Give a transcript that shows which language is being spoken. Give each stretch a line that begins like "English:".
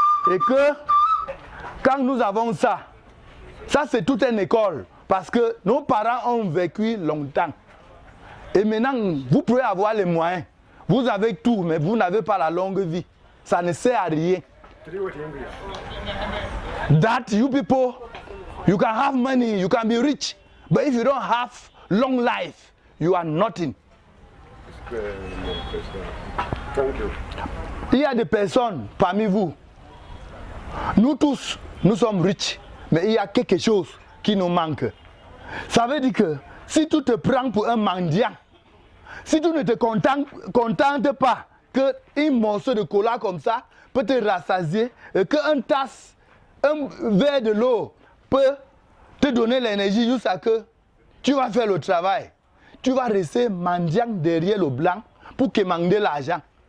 French: Et que quand nous avons ça, ça c'est toute une école. Parce que nos parents ont vécu longtemps. Et maintenant, vous pouvez avoir les moyens. Vous avez tout, mais vous n'avez pas la longue vie. Ça ne sert à rien.
English: That you people, you can have money, you can be rich. But if you don't have long life, you are nothing.
French: Il y a des personnes parmi vous. Nous tous, nous sommes riches. Mais il y a quelque chose qui nous manque. Ça veut dire que si tu te prends pour un mendiant, si tu ne te contentes pas qu'un morceau de cola comme ça peut te rassasier, qu'un tasse, un verre de l'eau peut te donner l'énergie jusqu'à que tu vas faire le travail, tu vas rester mendiant derrière le blanc pour quémander l'argent.